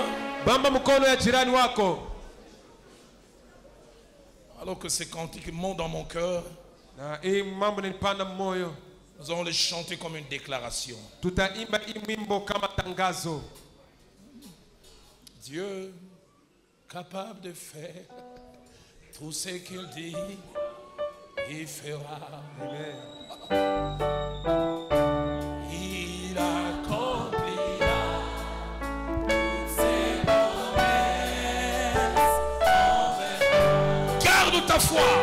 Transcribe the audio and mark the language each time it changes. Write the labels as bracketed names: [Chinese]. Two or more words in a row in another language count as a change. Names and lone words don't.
[Swahili] Bamba mkono ya jirani wako. [French] Alors que ces cantiques montent dans mon cœur, [Swahili] Na hii mambo nilipanda moyo. [French] nous allons les chanter comme une déclaration. [Swahili] Tutaimba hii wimbo kama tangazo. [French] Dieu, capable de faire tout ce qu'il dit, il fera. Amen. Il accomplira. Garde ta foi.